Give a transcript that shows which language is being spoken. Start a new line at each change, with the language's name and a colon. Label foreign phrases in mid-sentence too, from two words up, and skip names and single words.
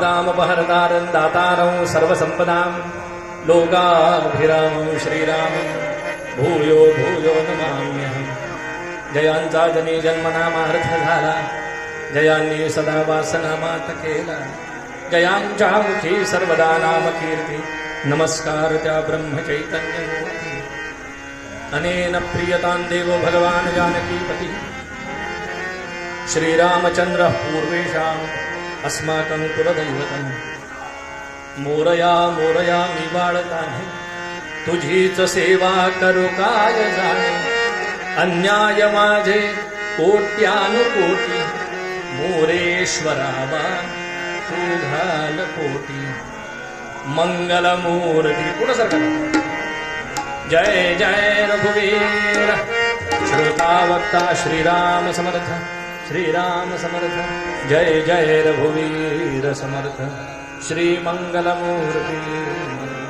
Sanskrit: दुःखापहर्तारं दातारं सर्वसंपदां लोकाभिरामं श्रीरामं भूयो भूयो नमाम्यहं.
Marathi: जयांचा जनी जन्मनामार्थ झाला, जयांनी सदा वासनामात केला, जयांच्या मुखी सर्वदा नाम कीर्ती. नमस्कार त्या ब्रह्मचैतन्यमूर्ती.
Sanskrit: अनेन प्रियतां देवो भगवान् जानकीपति श्रीरामचंद्र पूर्वेषाम् अस्माकं कुलदैवतम्.
Marathi: मोरया मोरया मी बाळकाने तुझीच सेवा करू काय जाणे. अन्याय माझे कोट्यानुकोटी मोरेश्वरावा तू घाल कोटी. मंगलमूर्ती पुढं सरकार. जय जय रघुवीर श्रोता वक्ता श्रीराम समर्थ श्रीराम समर्थ. जय जय रघुवीर समर्थ श्री मंगलमूर्ती.